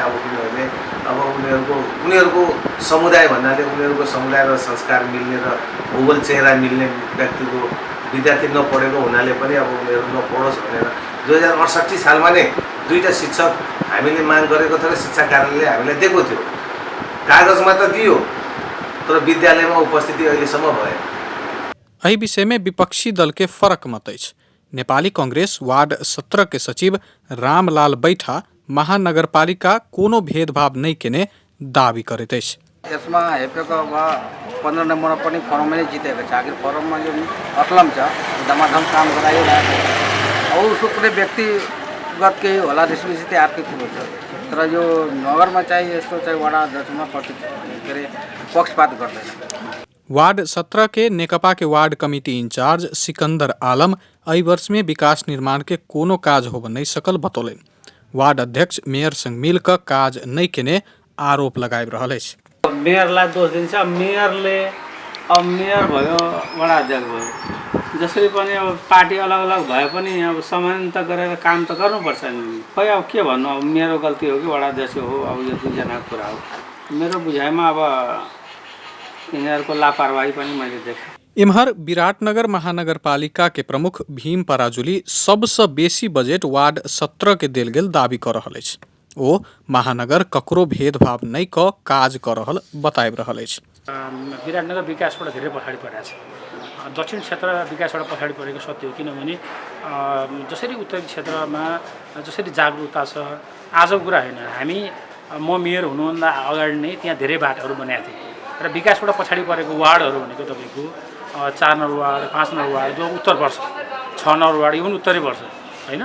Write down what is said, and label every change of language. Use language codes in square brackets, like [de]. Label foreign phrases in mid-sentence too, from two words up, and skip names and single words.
[ne] अब किनभने अब उनीहरूको समुदाय भन्नाले उनीहरूको समुदाय र संस्कार मिल्ने र भूगोल चेहरा मिल्ने व्यक्तिको विद्यार्थी नपढेको हुनाले पनि अब उनीहरू नपढोस् भनेर 2068 सालमा नै दुईटा शिक्षक हामीले माग गरेको थियो र शिक्षा कार्यालयले हामीलाई दिएको थियो। कागजमा त दियो, तर विद्यालयमा उपस्थिति अहिलेसम्म भएन। [mai] एहि विषय में विपक्षी दल के फरक मत अछि। नेपाली कांग्रेस वार्ड 17 के सचिव रामलाल बैठा महानगरपालिका कोनो भेदभाव नहीं केने दावी करैत अछि। [ne] यसमा हेपेको अब 15 नम्बरमा पनि फर्ममै नै जितेको छ। आखिर फर्ममा जो असलम छ, धमाधम काम गराइरहेको छ। अब उसको कुनै व्यक्तिगत केही होला त्यसपछि चाहिँ अर्कै कुरो छ। तर यो नगरमा चाहिँ यस्तो चाहिँ वडा अध्यक्षमा पक्षपात गर्दैन। [mai] वार्ड 17 के नेकपा के वार्ड कमिटी इंचार्ज सिकंदर आलम एहि वर्ष में विकास निर्माण के कोनो काज होबऽ नहीं सकल बतौलनि। वार्ड अध्यक्ष मेयर संग मिल कऽ काज नहीं केने आरोप लगाबि रहल अछि। [ne] मेयरलाई दोष दिन्छ। मेयरले अब मेयर भयो, वडा अध्यक्ष भयो, जसरी पनि अब पार्टी अलग अलग भए पनि अब समानता गरेर काम त गर्नुपर्छ नि। खोइ अब के भन्नु, अब मेरो गल्ती हो कि वडा अध्यक्ष हो, अब यो दुईजनाको कुरा हो। मेरो बुझाइमा अब यिनीहरूको लापरवाही पनि मैले देखेँ। [mai] इम्हर विराटनगर महानगरपालिका के प्रमुख भीम पराजुली सबसे बेसी बजेट वार्ड 17 के देल गेल दावी कर रहल अछि। ओ महानगर ककरो भेदभाव नहीं क काज कर रहल बताबि रहल अछि। [ne] विराटनगर विकासबाट धेरै पछाडि परेको छ। दक्षिण क्षेत्र विकासबाट पछाडि परेको सत्य हो। किनभने जसरी उत्तरी क्षेत्रमा जसरी जागरुकता छ, आजको कुरा होइन, हामी म मेयर हुनुभन्दा अगाडि नै त्यहाँ धेरै बाटोहरू बनाएको थिएँ र विकासबाट पछाडि परेको वार्डहरू भनेको तपाईँको 4 नम्बर वार्ड, 5 नम्बर वार्ड जो उत्तर पर्छ, 6 नम्बर वार्ड इभन उत्तरै पर्छ होइन।